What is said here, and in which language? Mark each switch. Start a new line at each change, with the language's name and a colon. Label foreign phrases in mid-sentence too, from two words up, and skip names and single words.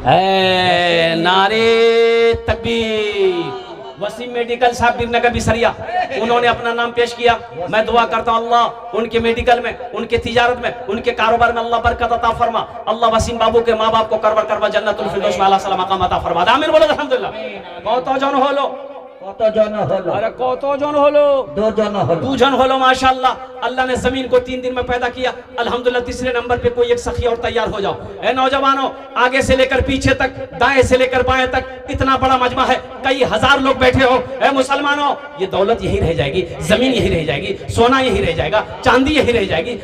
Hindi: नारे तकबीर, वसीम मेडिकल साहब बीरनगर बिसरिया, उन्होंने अपना नाम पेश किया। मैं दुआ करता हूँ अल्लाह उनके मेडिकल में, उनके तिजारत में, उनके कारोबार में अल्लाह बरकत अता फरमा। अल्लाह वसीम बाबू के माँ बाप को करवर करवा
Arabic: جنة الفردوس
Hindi: में आला सलाम मकाम अता फरमा। आमीन बोलो अल्हम्दुलिल्लाह।
Bangla: কত জন হলো? আরে কত জন হলো? 2 জন হলো। 2 জন হলো মাশাল্লাহ।
Hindi: अल्लाह ने जमीन को 3 दिन में पैदा किया अल्हम्दुलिल्लाह। तीसरे नंबर पे कोई एक सखी और तैयार हो जाओ। ए नौजवानों, आगे से लेकर पीछे तक, दाएं से लेकर बाएं तक, इतना बड़ा मजमा है, कई हजार लोग बैठे हो। ए मुसलमानों, ये दौलत यही रह जाएगी, जमीन यही रह जाएगी, सोना यही रह जाएगा, चांदी यही रह जाएगी।